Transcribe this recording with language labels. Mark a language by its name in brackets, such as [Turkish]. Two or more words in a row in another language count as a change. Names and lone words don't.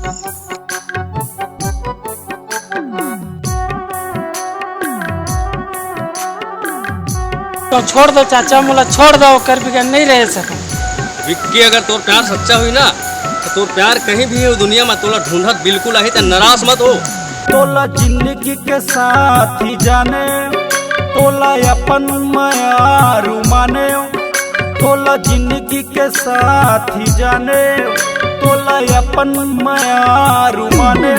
[Chhattisgarhi] तो छोड़ दो चाचा, मोला छोड़ दो, कर बिगड़ नहीं रह सका। विक्की अगर तोर प्यार सच्चा हुई ना तो तोर प्यार कहीं भी हो दुनिया में तोला ढूंढत बिल्कुल आई, नाराज मत हो। तोला जिंदगी के साथ ही जाने, तोला अपन मायारू माने, तोला जिंदगी के साथ ही जाने, तोला अपन मायारू माने।